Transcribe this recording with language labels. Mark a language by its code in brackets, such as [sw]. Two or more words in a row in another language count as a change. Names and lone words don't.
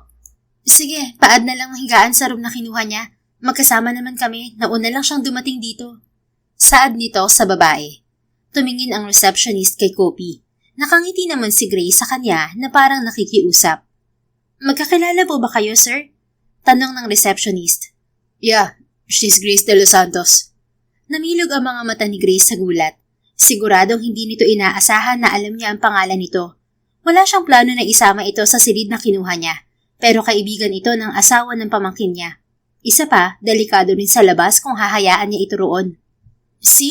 [tl] Sige, paad na lang ang higaan sa room na kinuha niya. Magkasama naman kami, nauna lang siyang dumating dito. Saad nito sa babae. Tumingin ang receptionist kay Kopi. Nakangiti naman si Grace sa kanya na parang nakikiusap. Magkakilala po ba kayo, sir? Tanong ng receptionist. [en] Yeah, she's Grace de los Santos. [tl] Namilog ang mga mata ni Grace sa gulat. Siguradong hindi nito inaasahan na alam niya ang pangalan nito. Wala siyang plano na isama ito sa silid na kinuha niya, pero kaibigan ito ng asawa ng pamangkin niya. Isa pa, delikado rin sa labas kung hahayaan niya ito roon.